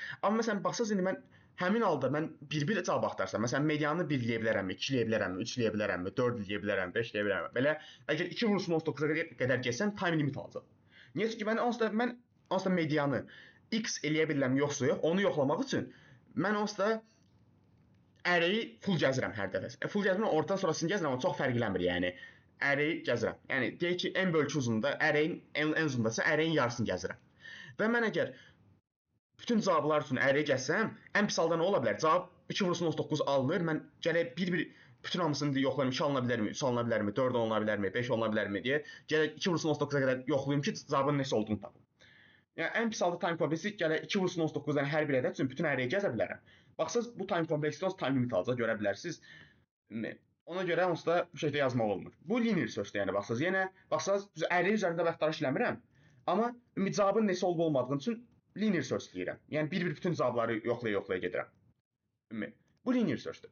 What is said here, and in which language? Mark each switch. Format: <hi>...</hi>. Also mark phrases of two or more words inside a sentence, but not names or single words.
<az>Amma məsələn baxsınız indi mən həmin halda mən bir-bir cavab axtarsam, məsələn medianı 1 eləyə bilərəmmi, 2 eləyə bilərəmmi, 3 eləyə bilərəmmi, 4 eləyə bilərəmmi, 5 eləyə bilərəmmi? Belə əgər 2 vurulsun 19-a qədər getsəm</az> <en>time limit</en> <az>alacaq. Niyə? Çünki mən onsuz da medianı x eləyə bilərəm yoxsa yox, onu yoxlamaq üçün mən onsuz da</az> <en>array-i full</en> <az>gəzirəm hər dəfə. Full gəzirəm, ortadan sonrasını gəzirəm, amma çox fərqlənmir yəni. Array gəzirəm. Yəni deyək ki, ən böyük uzunluğunda array-in ən uzundasa array-in yarısını gəzirəm. Və mən əgər bütün cavablar üçün array gəzsəm, ən pis halda nə ola bilər? Cavab 2 vurulsun 19 alınır. Mən gələk bir-bir bütün hamısını yoxlayım. 2 alına bilərmi, 3 alına bilərmi, 4 alına bilərmi, 5 alına bilərmi deyə gələk 2 vurulsun 19-a qədər yoxlayım ki, cavabın nəsə olduğunu tapım. Yəni ən pis halda</az> <en>time complexi</en> <az>gələk 2 vurulsun 19-dan hər bir ədəd üçün bütün array-i gəzə bilərəm. Baxsınız bu</az> <en>time complexi time limit</en> <az>alacaq, görə bilərsiniz. Ona görə onsuz da bu şəkildə yazmaq olmur. Bu</az> <en>linear search-dir</en> <az>yəni baxsınız. Yenə baxsınız array üzərində axtarış eləmirəm. Amma cavabın nəsə olub olmadığını üçün</az> <en>linear search</en> <az>deyirəm. Yəni bir-bir bütün cavabları yoxlaya gedirəm. Bu</az> <en>linear search-dir.</en>